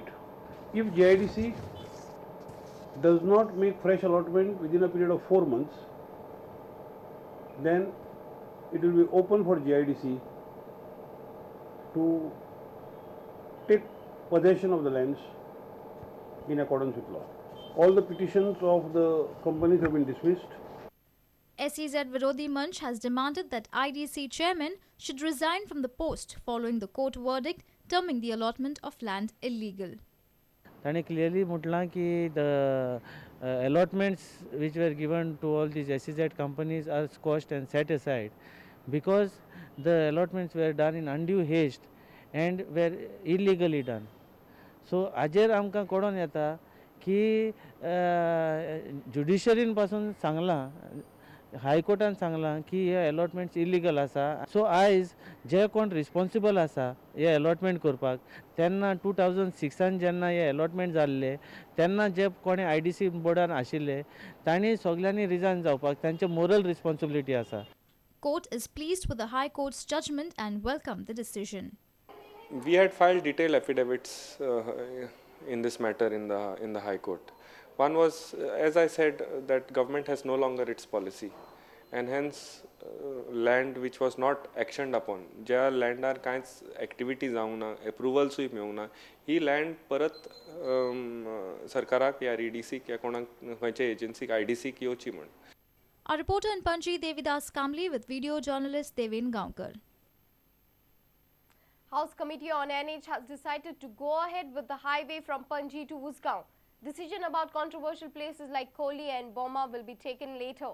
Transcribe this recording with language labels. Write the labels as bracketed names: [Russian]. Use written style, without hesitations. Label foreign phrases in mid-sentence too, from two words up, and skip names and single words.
[English] If JIDC does not make fresh allotment within a period of 4 months, then it will be open for JIDC to take possession of the lands in accordance with law. All the petitions of the companies have been dismissed. SEZ Virodhi Manch has demanded that IDC chairman should resign from the post following the court verdict terming the allotment of land illegal. [Konkani] ताणे clearly म्हटलां की [English] the allotments which were given to all these SEZ companies are squashed and set aside because the allotments were done in undue haste and were illegally done. [Konkani] So हाजेर आमकां कळोन येता की जुडिशरीन पासून सांगलां, हायकोर्टान सांगलां की हे [English] allotments illegal [Konkani] आसा. सो आयज जे कोण रिस्पॉन्सिबल आसा हे अलॉटमेंट करपाक, तेन्ना 2006 जेन्ना हे अलॉटमेंट जाल्ले तेन्ना जे कोणे IDC बोर्डान आशिल्ले तांणी सगळ्यांनी रिजायन जावपाक तांचे [English] moral responsibility [Konkani] आसा. [English] Court is pleased with the High Court's judgment and welcomed the decision. We had filed detailed affidavits in this matter in the High Court. One was, as I said, that government has no longer its policy, and hence land which was not actioned upon, [Konkani] ज्या लँडार कांयच एक्टिविटी जावंक ना, एप्रुवल्सूय मेळूंक ना, ही लँड परत सरकाराक या EDCक या कोणाक खंयचे एजन्सीक IDCक येवची म्हण. [English] Our reporter in Panji, Devidas Kamli, with video journalist Devin Gaonkar. House Committee on NH has decided to go ahead with the highway from Panji to Usgaon. Decision about controversial places like Kohli and Boma will be taken later.